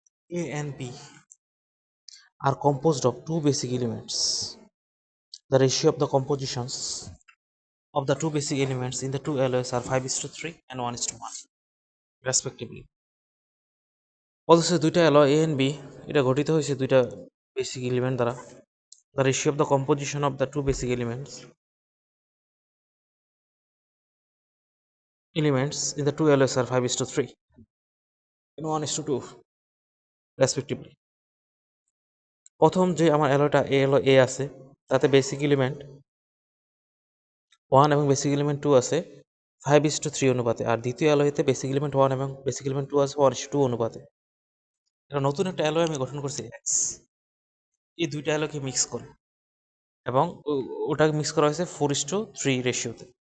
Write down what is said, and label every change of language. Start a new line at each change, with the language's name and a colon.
English: A and B are composed of two basic elements. The ratio of the compositions of the two basic elements in the two alloys are 5:3 and 1:1 respectively.
Bangla: অথচ দুইটা alloy A and B এটা গঠিত হয়েছে দুইটা basic element দ্বারা।
English: The ratio of the composition of the two basic elements in the two alloys are 5:3 and 1:2 respectively.
Bangla: প্রথম যে আমার অ্যালয়টা এ আছে তাতে বেসিক এলিমেন্ট 1 এবং বেসিক এলিমেন্ট 2 আছে 5:3 অনুপাতে, আর দ্বিতীয় অ্যালয়তে বেসিক এলিমেন্ট 1 এবং বেসিক এলিমেন্ট 2 আছে 1:2 অনুপাতে। এটা নতুন একটা অ্যালয় আমি গঠন করছি এক্স। এই দুইটা অ্যালয়কে মিক্স করে এবং ওটাকে মিক্স করা হয়েছে 4:3 রেশিওতে।